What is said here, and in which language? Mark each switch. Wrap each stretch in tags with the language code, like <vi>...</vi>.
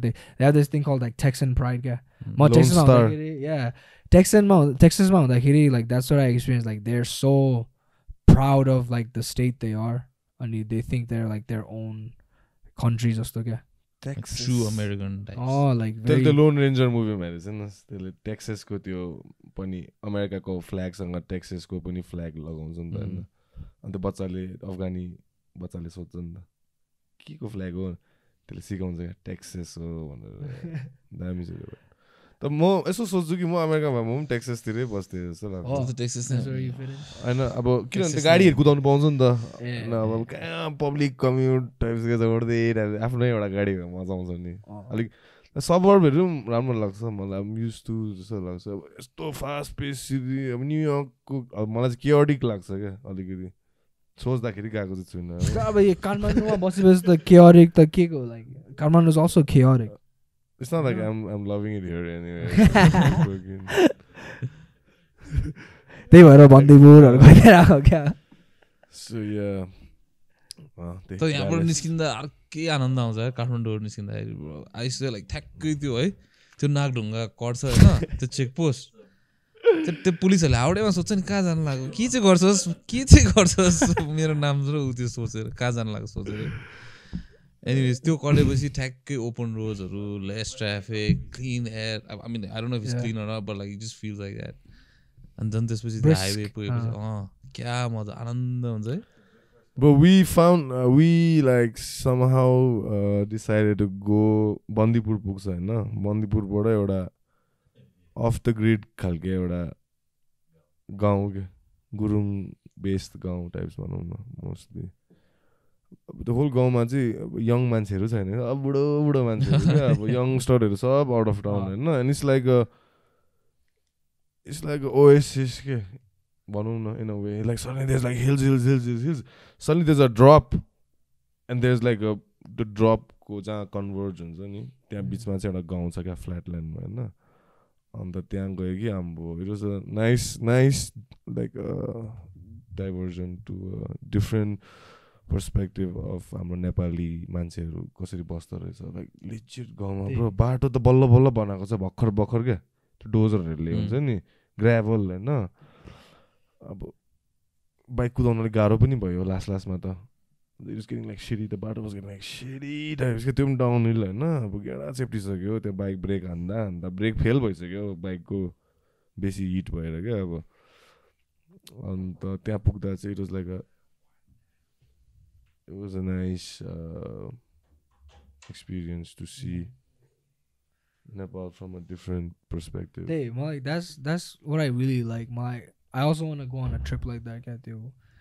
<en>They have this thing called like Texan pride, yeah. Lone Star. Yeah. Texas ma like that's what I experienced. Like they're so proud of like the state they are, and they think they're like their own countries or so, yeah. Texas. Like true American types. Like very</en> <ne>the Lone Ranger movie ma हेरेछ नि त्यसले Texas को त्यो पनि America को flag सँग Texas को पनि flag लगाउँछ नि त हैन. अनि त्यो बच्चाले अफगानी बच्चाले सोध्छ नि त के को फ्ल्याग हो त्यसले सिकाउँछ क्या टेक्सस हो भनेर. दामी छ त्यो. त म यसो सोच्छु कि म अमेरिकामा म पनि टेक्सस तिरै बस्थे जस्तो लाग्छ. टेक्सस हैन अब किनभने त्यो गाडीहरु कुदाउनु पाउँछ नि त. हैन अब कहाँ पब्लिक कम्युट टाइप्स के जोड्दै आफ्नै एउटा गाडी मजा आउँछ नि. अलिक सबर्बहरु पनि राम्रो लाग्छ मलाई.</ne> <en>I'm used to</en> <ne>जस्तो लाग्छ. अब यस्तो फास्ट पेस सिटी अब न्यूयर्कको अब मलाई चाहिँ chaotic लाग्छ क्या अलिकति. सोच्दाखेरि गएको चाहिँ छुइनँ. अब यो काठमाडौँमा बसेपछि त chaotic त के को</ne> <en>like Kathmandu is also chaotic. It's not like I'm loving it here anyway.</en> <ne>त्यही भएर बन्दीपुरहरु गइरहेको क्या.</ne> <en>So yeah.</en> <ne>त यहाँबाट निस्किँदा अर्कै आनन्द आउँछ है काठमाडौँ निस्किँदाखेरि. आइसक्यो लाइक ठ्याक्कै त्यो है त्यो नागढुङ्गा कट्छ हैन त्यो चेक पोस्ट. त्यो पुलिसहरुले हाउडेमा सोध्छ नि कहाँ जानु लाग्यो के चाहिँ गर्छस् मेरो नाम र उ त्यो सोचेर कहाँ जानु लाग्यो सोचेर. Anyways, त्यो कटेपछि ठ्याक्कै open रोड्सहरु, lace traffic, clean air.</ne> <en>I mean, I don't know if it's clean or not, but like it just feels like that. And then</en> <ne>त्यसपछि त्यो हाइवे पुगेपछि क्या मजा आनन्द हुन्छ है.</ne> <en>But we found we like somehow decided to go</en> <ne>Bandipur पुग्छ हैन. बन्दीपुरबाट एउटा</ne> <en>off the grid</en> <ne>खालके एउटा गाउँ के गुरुङ बेस्ड गाउँ टाइप्स भनौं न मोस्टली.</ne> <en>The whole</en> <ne>गाउँमा चाहिँ यङ मान्छेहरु छैन. अब बुढो मान्छेहरु के अब यङस्टरहरु सब आउट अफ टाउन हैन.</ne> <en>And it's like a oasis</en> <ne>के भनौं न</ne> <en>in a way. Like suddenly there's like hills. Suddenly there's a drop and there's like the drop</en> <ne>को जहाँ कन्भर्ज हुन्छ नि त्यहाँ बीचमा चाहिँ एउटा गाउँ छ क्या फ्ल्याटल्यान्डमा हैन. अन्त त्यहाँ गयो कि हाम्रो</ne> <en>it was a nice like diversion to a different perspective of</en> <ne>हाम्रो नेपाली मान्छेहरु कसरी बस्दो रहेछ. लाइक लिचिट गाउँमा ब्रो बाटो त बल्ल बनाएको छ भर्खर के त्यो डोजरहरुले हुन्छ नि ग्राभल हैन. अब बाइक कुदाउन अलिक गाह्रो पनि भयो लास्टमा त.</ne> <en>It was getting like shitty. The बाटो was getting like shitty types</en> <ne>के त्यो पनि डाउनहिल हैन. अब गेडा सेफ्टी सक्यो त्यो बाइक ब्रेक हान्दा ब्रेक फेल भइसक्यो बाइकको बेसी हिट भएर के. अब अन्त त्यहाँ पुग्दा चाहिँ</ne> <en>it was a nice experience to see Nepal from a different perspective. Hey, that's what I really like. I also want to go on a trip like that</en> <ne>क्या त्यो</ne>